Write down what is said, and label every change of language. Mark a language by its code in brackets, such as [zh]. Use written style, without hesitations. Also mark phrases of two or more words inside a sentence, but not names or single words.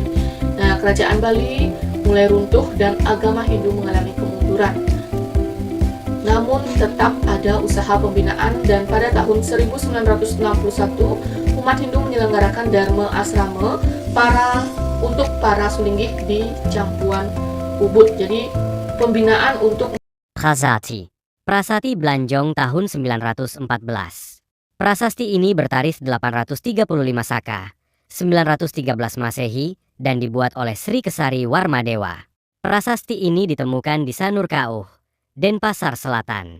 [id] Nah, Kerajaan Bali mulai runtuh dan agama Hindu mengalami kemunduran. Namun tetap ada usaha pembinaan, dan pada tahun 1961 umat Hindu menyelenggarakan Dharma Asrama untuk para sulinggih di Campuan Ubud. Jadi pembinaan untuk Khazati. Prasasti Blanjong tahun 914. Prasasti ini bertarikh 835 Saka, 913 Masehi, dan dibuat oleh Sri Kesari Warmadewa. Prasasti ini ditemukan di Sanurkauh, Denpasar Selatan.